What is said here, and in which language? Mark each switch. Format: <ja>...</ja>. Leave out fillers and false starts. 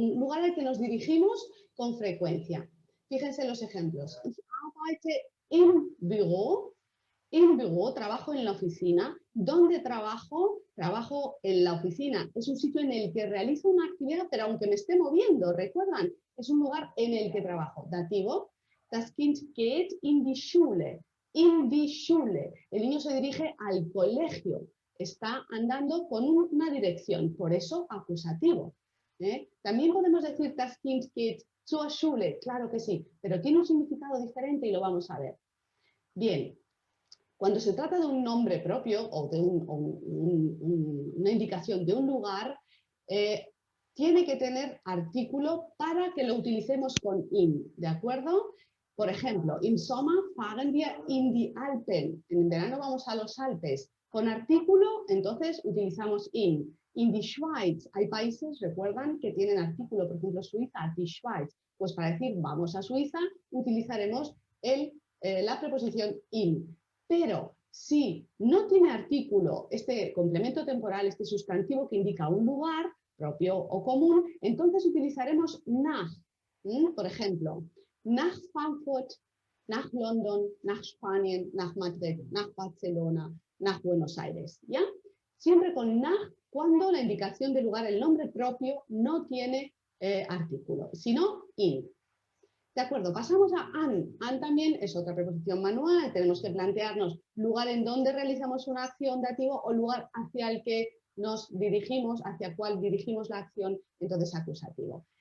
<es>Un lugar al que nos dirigimos con frecuencia. Fíjense los ejemplos.</es> <de>Ich arbeite im Büro. Im Büro,</de> <es>trabajo en la oficina. ¿Dónde trabajo? Trabajo en la oficina. Es un sitio en el que realizo una actividad, pero aunque me esté moviendo, ¿recuerdan? Es un lugar en el que trabajo. Dativo.</es> <de>Das Kind geht in die Schule. In die Schule.</de> <es>El niño se dirige al colegio. Está andando con una dirección, por eso acusativo. También podemos decir</es> <de>das Kind geht Zur Schule,</de> <es>claro que sí, pero tiene un significado diferente y lo vamos a ver. Bien, cuando se trata de un nombre propio o de una indicación de un lugar, tiene que tener artículo para que lo utilicemos con in, ¿de acuerdo? Por ejemplo,</es> <de>im Sommer fahren wir in die Alpen.</de> <es>En verano vamos a los Alpes. Con artículo, entonces utilizamos in.</es> <de>In die Schweiz.</de> <es>Hay países, recuerdan, que tienen artículo, por ejemplo, Suiza, die Schweiz. Pues para decir vamos a Suiza, utilizaremos la preposición in. Pero si no tiene artículo, este complemento temporal, este sustantivo que indica un lugar propio o común, entonces utilizaremos nach. Por ejemplo, nach Frankfurt, nach London, nach Spanien, nach Madrid, nach Barcelona, nach Buenos Aires. ¿Ya? Siempre con nach cuando la indicación del lugar, el nombre propio, no tiene artículo, sino in. De acuerdo, pasamos a an. An también es otra preposición manual. Tenemos que plantearnos lugar en donde realizamos una acción dativo o lugar hacia el que nos dirigimos, hacia el cual dirigimos la acción, entonces acusativo.</es>